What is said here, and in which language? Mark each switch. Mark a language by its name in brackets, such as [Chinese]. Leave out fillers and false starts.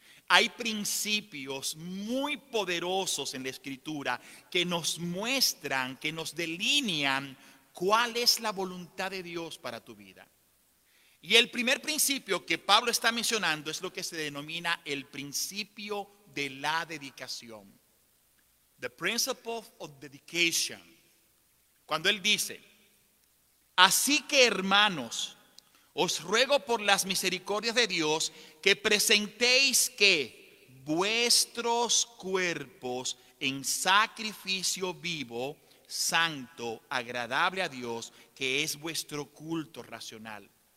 [Spanish] Hay principios muy poderosos en la Escritura que nos muestran, que nos delinean cuál es la voluntad de Dios para tu vida. Y el primer principio que Pablo está mencionando es lo que se denomina el principio de la dedicación. [English] The principle of dedication. [Spanish] Cuando él dice, así que hermanos, os ruego por las misericordias de Dios que presentéis que vuestros cuerpos en sacrificio vivo, santo, agradable a Dios, que es vuestro culto racional.